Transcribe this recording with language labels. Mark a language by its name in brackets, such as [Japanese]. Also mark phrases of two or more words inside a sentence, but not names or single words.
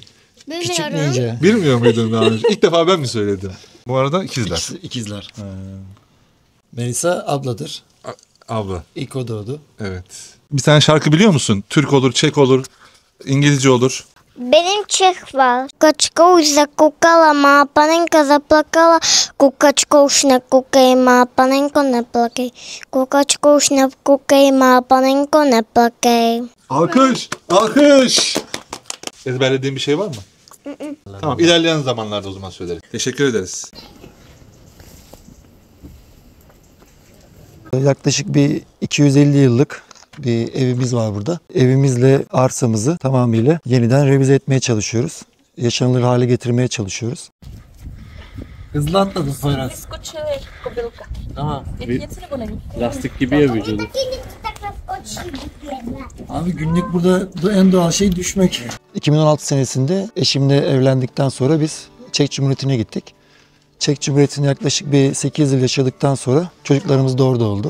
[Turkish] Küçük Bilmiyorum. ninja. Bilmiyor muydun daha önce? İlk defa ben mi söyledim? Bu arada ikizler. İkizler. Melisa abladır. Abla. İlk o doğdu. Evet. Bir tane şarkı biliyor musun? Türk olur, Çek olur, İngilizce olur. Benim Çek var. [Czech] Kukačka zakukala, moja panenka zaplakala. Kukačka už ne kukaj, moja panenko ne plakaj. Kukačka už ne kukaj, moja panenko ne plakaj. [Turkish] Alkış! Alkış! Ezberlediğin bir şey var mı? Tamam, ilerleyen zamanlarda o zaman söyleriz. Teşekkür ederiz. Yaklaşık bir 250 yıllık bir evimiz var burada. Evimizle arsamızı tamamıyla yeniden revize etmeye çalışıyoruz. Yaşanılır hale getirmeye çalışıyoruz. Hızlı atladın Poyraz. [Czech] Skočili kobylka. [Turkish] Tamam. [Czech] Je ti něco nebo není? [Turkish] Lastik gibi ya vücudu. Abi günlük burada en doğal şey düşmek. 2016 senesinde eşimle evlendikten sonra biz Çek Cumhuriyeti'ne gittik. Çek Cumhuriyeti'nde yaklaşık bir 8 yıl yaşadıktan sonra çocuklarımız da orada oldu.